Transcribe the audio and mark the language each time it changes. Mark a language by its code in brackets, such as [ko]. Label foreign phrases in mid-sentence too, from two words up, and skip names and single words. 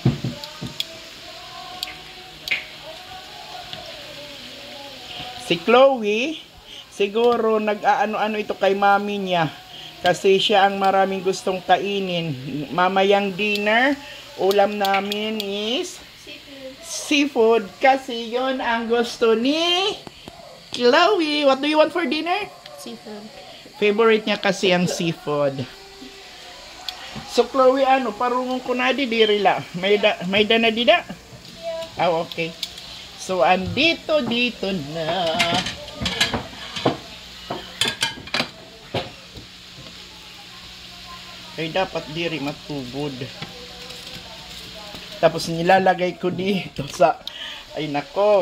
[tl] Si Chloe, siguro nag-aano-ano ito kay mami niya. Kasi siya ang maraming gustong kainin. Mamayang dinner, ulam namin is seafood. Kasi yon ang gusto ni Chloe. [en] What do you want for dinner? Seafood. [tl] Favorite niya kasi ang seafood. So Chloe, [war] parungon ko na diri la. May dana dida? [tl] Yeah. Oh, okay. So andito na. [war] Ay dapat diri matubod. [tl] Tapos nilalagay ko dito sa ay nako.